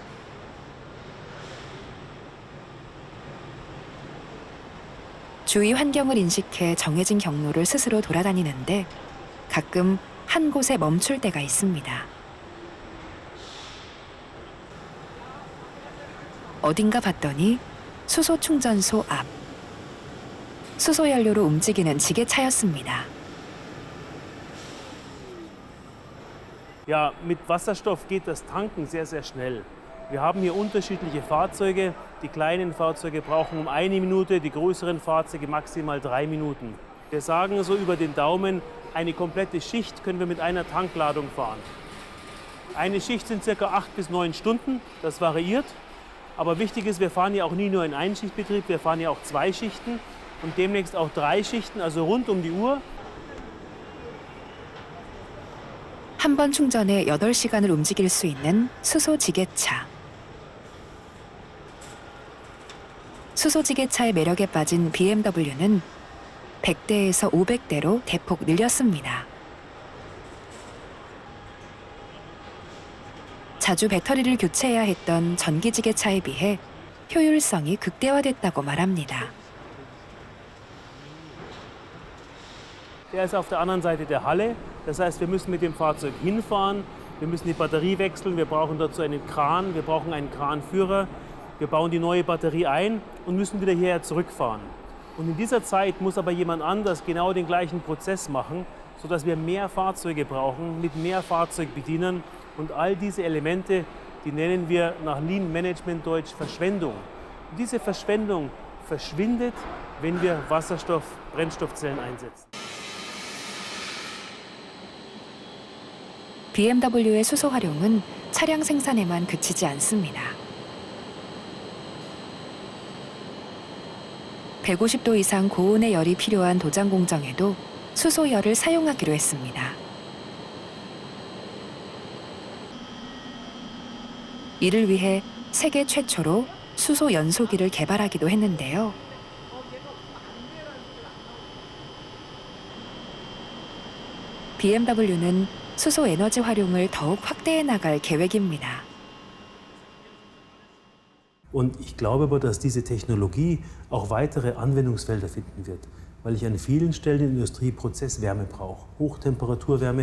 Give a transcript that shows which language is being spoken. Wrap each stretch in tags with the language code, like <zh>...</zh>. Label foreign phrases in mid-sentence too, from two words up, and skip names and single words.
<ko>주위 환경을 인식해 정해진 경로를 스스로 돌아다니는데 가끔 한 곳에 멈출 때가 있습니다. 어딘가 봤더니 수소 충전소 앞. 수소 연료로 움직이는 지게차였습니다.</ko> <de>Ja, mit Wasserstoff geht das Tanken sehr, sehr schnell. Wir haben hier unterschiedliche Fahrzeuge. Die kleinen Fahrzeuge brauchen um 1 Minute, die größeren Fahrzeuge maximal 3 Minuten. Wir sagen so über den Daumen, eine komplette Schicht können wir mit einer Tankladung fahren. Eine Schicht sind ca. 8 bis 9 Stunden, das variiert. Aber wichtig ist, wir fahren ja auch nie nur in Einschichtbetrieb, wir fahren ja auch 2 Schichten und demnächst auch 3 Schichten, also rund um die Uhr.</de> <ko>한 번 충전에 8시간을 움직일 수 있는 수소지게차. 수소지게차의 매력에 빠진 BMW는 100대에서 500대로 대폭 늘렸습니다. 자주 배터리를 교체해야 했던 전기지게차에 비해 효율성이 극대화됐다고 말합니다.</ko> <de>Der ist auf der anderen Seite der Halle. Das heißt, wir müssen mit dem Fahrzeug hinfahren, wir müssen die Batterie wechseln, wir brauchen dazu einen Kran, wir brauchen einen Kranführer, wir bauen die neue Batterie ein und müssen wieder hierher zurückfahren. Und in dieser Zeit muss aber jemand anders genau den gleichen Prozess machen, sodass wir mehr Fahrzeuge brauchen, mit mehr Fahrzeugbedienern. Und all diese Elemente, die nennen wir nach</de> <en>Lean Management</en> <de>Deutsch Verschwendung. Und diese Verschwendung verschwindet, wenn wir Wasserstoff-Brennstoffzellen einsetzen.</de> <ko>BMW의 수소 활용은 차량 생산에만 그치지 않습니다. 150도 이상 고온의 열이 필요한 도장 공정에도 수소열을 사용하기로 했습니다. 이를 위해 세계 최초로 수소 연소기를 개발하기도 했는데요. BMW는 수소 에너지 활용을 더욱 확대해 나갈 계획입니다.</ko> <de>Und ich glaube aber, dass diese Technologie auch weitere Anwendungsfelder finden wird, weil ich an vielen Stellen in der Industrie Prozesswärme brauche, Hochtemperaturwärme.</de>